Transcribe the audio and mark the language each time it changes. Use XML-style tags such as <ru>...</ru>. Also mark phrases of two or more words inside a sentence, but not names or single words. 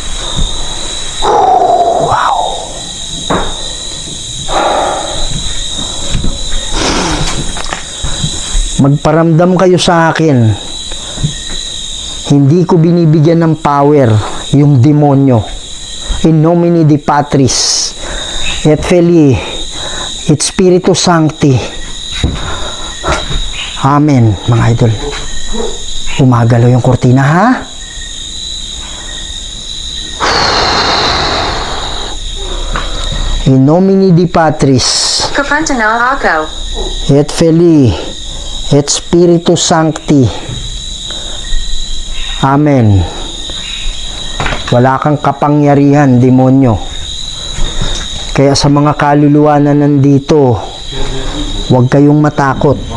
<tl>Wow! Magparamdam kayo sa akin. Hindi ko binibigyan ng power yung demonyo.</tl> <la>In nomine di Patris et Filii et Spiritus Sancti.</la> <tl>Amen, mga idol. Umagalaw yung kortina, ha?</tl> <la>In nomine di Patris</la> <tl>Kapunta na ako.</tl> <la>et Filii et Spiritus Sancti. Amen.</la> <tl>Wala kang kapangyarihan, demonyo. Kaya sa mga kaluluwa na nandito, huwag kayong matakot.</tl>